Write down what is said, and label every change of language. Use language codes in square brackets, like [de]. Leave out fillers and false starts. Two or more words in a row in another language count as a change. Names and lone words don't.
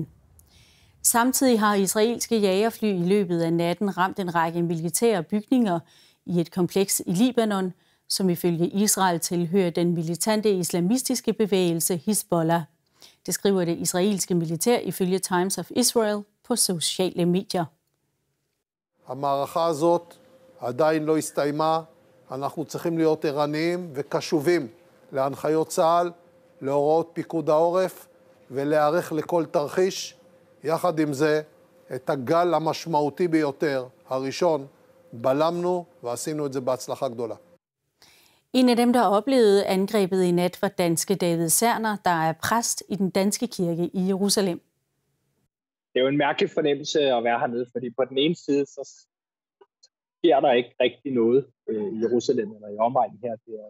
[da] Samtidig har israelske jagerfly i løbet af natten ramt en række militære bygninger i et kompleks i Libanon, som ifølge Israel tilhører den militante islamistiske bevægelse Hizbollah. Det skriver det israelske militær ifølge Times of Israel på sociale medier. [he] המערכה הזאת עדיין לא הסתיימה. אנחנו צריכים להיות ערניים וקשובים להנחיות צה"ל, להוראות פיקוד העורף ולהיערך לכל תרחיש. יחד עם זה, את הגל המשמעותי ביותר, הראשון, בלמנו ועשינו את זה בהצלחה גדולה. [da] En af dem, der oplevede angrebet i nat, var danske David Serner, der er præst i den danske kirke i Jerusalem. Det er jo en mærkelig fornemmelse at være hernede, fordi på den ene side, så sker der ikke rigtig noget i Jerusalem eller i omegnen her.